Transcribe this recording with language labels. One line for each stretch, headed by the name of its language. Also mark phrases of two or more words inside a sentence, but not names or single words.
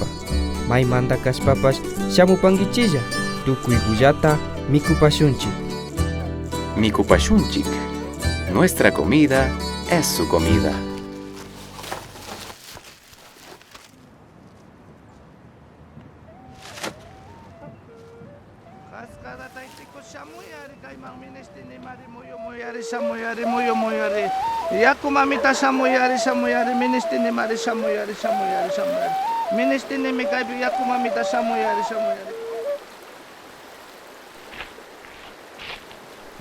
Quechua: Maymanta kashpapash shamupankichilla, tukuykullata mikupashunchik. Mikupashunchik.
Spanish: Nuestra comida es su comida.
Quechua: Yaku mamita samuyari ministini mari samuyari ministini mikaipi yaku mamita samuyari